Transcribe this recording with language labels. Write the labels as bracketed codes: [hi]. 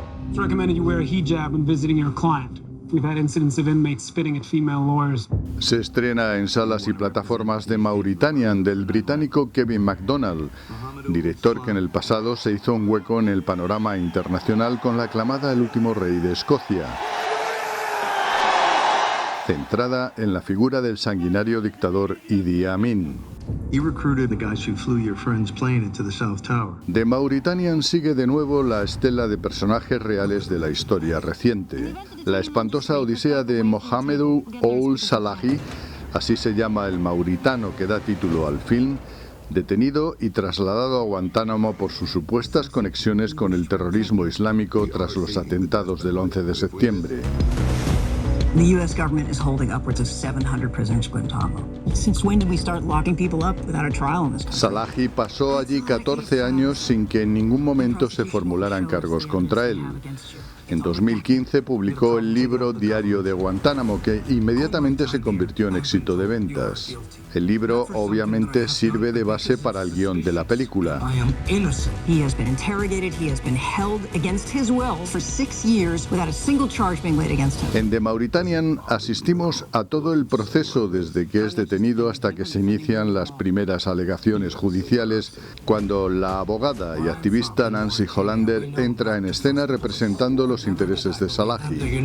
[en] It's recommended you wear a hijab when visiting your client. We've had incidents of inmates spitting at female lawyers. [es] Se estrena en salas y plataformas de Mauritanian del británico Kevin MacDonald, director que en el pasado se hizo un hueco en el panorama internacional con la aclamada El último rey de Escocia, centrada en la figura del sanguinario dictador Idi Amin. The Mauritanian sigue de nuevo la estela de personajes reales de la historia reciente. La espantosa odisea de Mohamedou Ould Salahi, así se llama el mauritano que da título al film, detenido y trasladado a Guantánamo por sus supuestas conexiones con el terrorismo islámico tras los atentados del 11 de septiembre. [en] The U.S. government is holding upwards of 700 prisoners at Guantanamo. Since when did we start locking people up without a trial in this country? [es] Salahi pasó allí 14 años sin que en ningún momento se formularan cargos contra él. En 2015 publicó el libro Diario de Guantánamo, que inmediatamente se convirtió en éxito de ventas. El libro obviamente sirve de base para el guión de la película. [en] I am innocent. He has been interrogated, he has been held against his will for 6 years without a single charge being laid against him. [es] En The Mauritanian asistimos a todo el proceso desde que es detenido hasta que se inician las primeras alegaciones judiciales, cuando la abogada y activista Nancy Hollander entra en escena representando los intereses de Salahi.